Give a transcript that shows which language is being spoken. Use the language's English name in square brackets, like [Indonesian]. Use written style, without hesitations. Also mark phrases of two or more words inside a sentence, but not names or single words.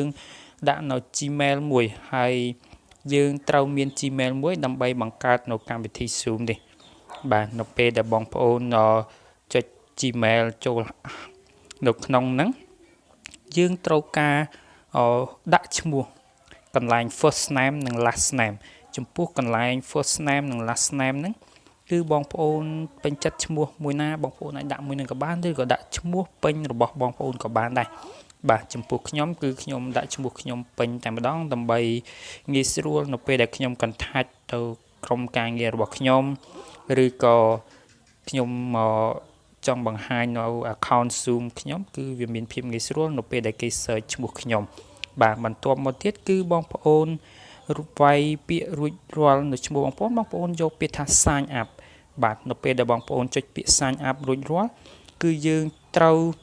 [Khmer] ដាក់នៅ Gmail មួយហើយយើងត្រូវមាន Gmail មួយដើម្បីបង្កើតនៅកម្មវិធី Zoom នេះបាទនៅពេលដែលបងប្អូនចុច Gmail ចូលនៅក្នុងហ្នឹងយើងត្រូវការដាក់ឈ្មោះកន្លែង [English] first name [Khmer] និង [English] last name [Khmer] ចំពោះកន្លែង [English] first name [Khmer] និង [English] last name [Khmer] ហ្នឹងគឺបងប្អូនពេញចិត្តឈ្មោះមួយណាបងប្អូនអាចដាក់មួយនឹងក៏បានឬក៏ដាក់ឈ្មោះ ពេញរបស់បងប្អូនក៏បានដែរបាទចំពោះខ្ញុំគឺខ្ញុំដាក់ឈ្មោះខ្ញុំពេញតែម្ដងដើម្បីងាយស្រួលនៅ ពេលដែលខ្ញុំ contact ទៅក្រុមការងាររបស់ខ្ញុំឬក៏ខ្ញុំចង់បង្ហាញនៅ account Zoom ខ្ញុំគឺវាមានភាពងាយស្រួលនៅពេលដែលគេ search ឈ្មោះខ្ញុំបាទបន្ទាប់មកទៀតគឺបងប្អូនវាយពាក្យរួចរាល់នៅឈ្មោះបងប្អូនយកពាក្យថា [English] sign up [Khmer] បាទនៅពេលដែលបងប្អូនចុចពាក្យ [English] sign up [Khmer] រួចរាល់គឺយើងត្រូវ